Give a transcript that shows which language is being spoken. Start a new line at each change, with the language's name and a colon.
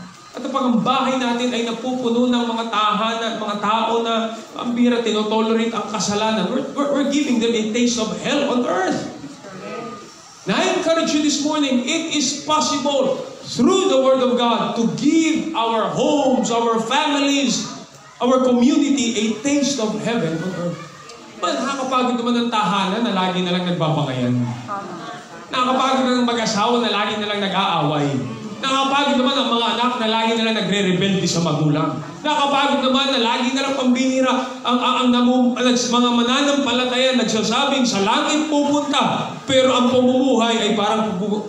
Filipino: At pag ang bahay natin ay napupuno ng mga tahanan, mga tao na ang bira tinotolerate ang kasalanan,
English: we're giving them a taste of hell on earth. Now I encourage you this morning, it is possible through the Word of God to give our homes, our families, our community a taste of heaven on earth.
Filipino: Nakakapagod naman ng tahanan na lagi na lang nagbabangayan. Nakakapagod na ng mag-asawa na lagi na lang nag-aaway. Nakakapagod naman ang mga anak na lagi na lang nagre-rebelde sa magulang. Nakakapagod naman na lagi na lang pambihira ang mga mananampalataya nagsasabing sa langit pupunta, pero ang pamumuhay ay parang pupunta.